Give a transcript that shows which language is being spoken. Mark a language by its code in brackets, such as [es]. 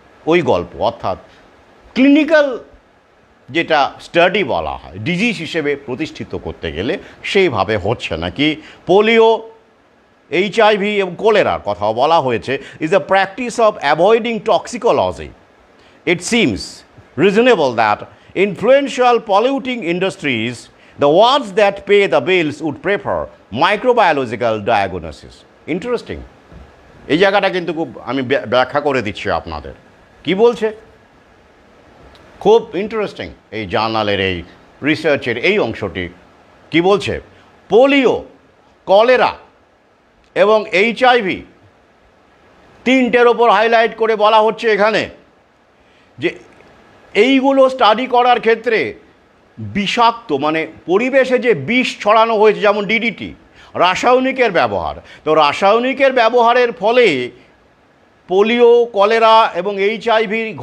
[bn] ওই গল্প অর্থাৎ ক্লিনিক্যাল যেটা স্টাডি বলা হয়, ডিজিজ হিসেবে প্রতিষ্ঠিত করতে গেলে সেইভাবে হচ্ছে না। কি পোলিও, এইচআইভি এবং কোলেরার কথাও বলা হয়েছে, [en] Is the practice of avoiding toxicology. It seems reasonable that influential polluting industries, the ones that pay the bills, would prefer microbiological diagnosis. [bn] Interesting, এই জায়গাটা কিন্তু খুব, আমি ব্যাখ্যা করে দিচ্ছি আপনাদের কি বলছে, খুব ইন্টারেস্টিং এই জার্নালের এই রিসার্চের এই অংশটি। কি বলছে? পোলিও, কলেরা এবং এইচআইভি, তিনটের ওপর হাইলাইট করে বলা হচ্ছে এখানে যে এইগুলো স্টাডি করার ক্ষেত্রে বিষাক্ত, মানে পরিবেশে যে বিষ ছড়ানো হয়েছে, যেমন ডিডিটি, রাসায়নিকের ব্যবহার, তো রাসায়নিকের ব্যবহারের ফলে পোলিও, কলেরা এবং এইচআইভি